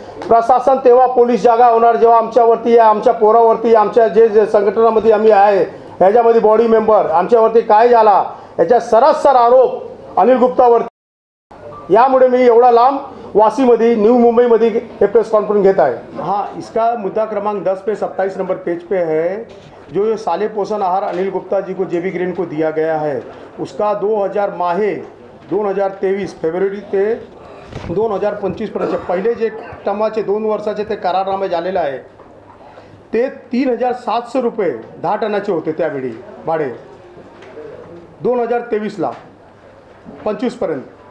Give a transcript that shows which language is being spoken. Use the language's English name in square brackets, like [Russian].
[Marathi] प्रशासन तेव्हा पोलीस जागा होणार जेव्हा आमच्यावरती, आमच्या पोरावरती, आमच्या जे संघटनामध्ये आम्ही आहे ह्याच्यामध्ये बॉडी मेंबर, आमच्यावरती काय झाला याचा सरासर आरोप अनिल गुप्तावरती यामुळे मी एवढा लांब वाशीमध्ये न्यू मुंबईमध्ये हे प्रेस कॉन्फ्रेंस घेत आहे। [Hindi] हाँ, इसका मुद्दा क्रमांक 10 पे 27 नंबर पेज पे है। जो ये साले पोषण आहार अनिल गुप्ता जी को जेबी ग्रीन को दिया गया है, उसका 2023 [Marathi] फेब्रुवारी ते 2025 पर्यंत पहिले जे टमाचे 2 वर्षाचे ते करारनामे झालेले आहे ते 3700 रुपये 10 टनाचे होते त्यावेळी भाडे 2023ला 25 पर्यंत